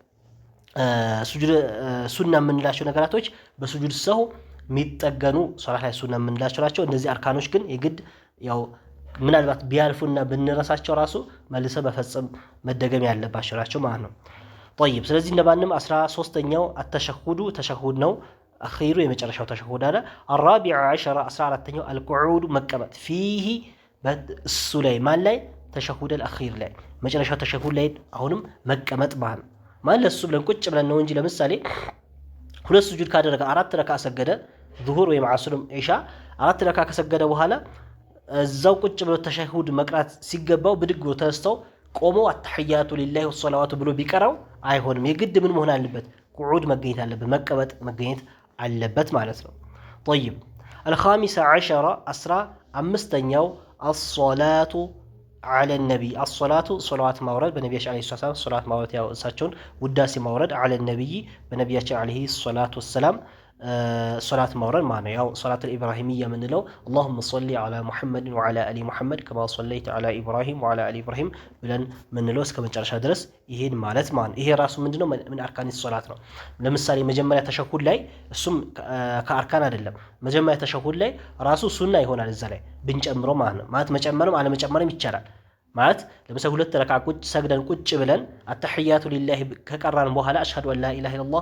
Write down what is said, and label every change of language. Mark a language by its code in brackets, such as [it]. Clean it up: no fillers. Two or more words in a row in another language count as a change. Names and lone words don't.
[am] ሱጁድ ሱና የምንላቸው ነገራቶች በሱጁድ ሰው የሚጠገኑ ሶላት ላይ ሱና የምንላቸው ናቸው። እነዚህ አርካኖች ግን የግድ ያው ምናልባት ቢያልፉና ብንረሳቸው ራሱ መልሰ በፈጽም መደገም ያለባቸው ናቸው ማለት ነው። ጠይብ ስለዚህ እንደማንም 13ኛው አተሸሁዱ ተሸሁድ ነው። አኺሩ የመጨረሻው ተሸሁድ አለ። [ar] الرابع عشر [am] 14ኛው القعود መቀመጥ ፊሂ በእሱ ላይ ማን ላይ ተሸሁድ الأخير ላይ መጨረሻው ተሸሁድ ላይ አሁንም መቀመጥ ማለት ማለት እሱ ብለን ቁጭ ብለን ነው እንጂ ለምሳሌ ሁለት ስጁድ ካደረገ 4 ረካ ሰገደ ዙሁር ወይም ዓስርም ኢሻ 4 ረካ ከሰገደ በኋላ እዛው ቁጭ ብሎ ተሸሁድ መቅራት ሲገባው ብድግ ብሎ ተነስተው ቆሞ [ar] التحيات لله والصلوات [am] ብሎ ቢቀራው አይሆንም። የግድ ምን መሆን አለበት? ቁዑድ መገኘት አለበት፣ መቀመጥ መገኘት አለበት ማለት ነው። [ar] طيب الخامس عشر [am] 15ኛው [ar] الصلاة على النبي الصلاة صلوات [am] ማውረድ በነቢያችን [ar] عليه السلام [am] ሶላት ማውረድ ያው እሳቸውን ውዳሴ ማውረድ [ar] على النبي [am] በነቢያችን [ar] عليه الصلاة والسلام [am] ሶላት ማውረድ ማለት ነው። ያው [ar] الصلاة الإبراهيمية [am] የምንለው [ar] اللهم صل على محمد وعلى ال محمد كما صليت على ابراهيم وعلى ال ابراهيم [am] ብለን ምንለው እስከ መጨረሻ ድረስ ይሄን ማለት ማለት ይሄ ራሱ ምንድነው ምን አርካን ሶላት ነው። ለምሳሌ መጀመሪያ ተሸሁድ ላይ እሱም ከአርካን አይደለም። መጀመሪያ ተሸሁድ ላይ ራሱ ሱና ይሆናል እዛ ላይ ብንጨምረው ማለት ነው። ማለት መጨመርም አለመጨመርም ይቻላል። ማለት ለምሳሌ ሁለት ረካ ቁጭ ሰግደን ቁጭ ብለን [ar] التحيات لله [am] ከቀራን በኋላ [ar] أشهد أن لا إله إلا الله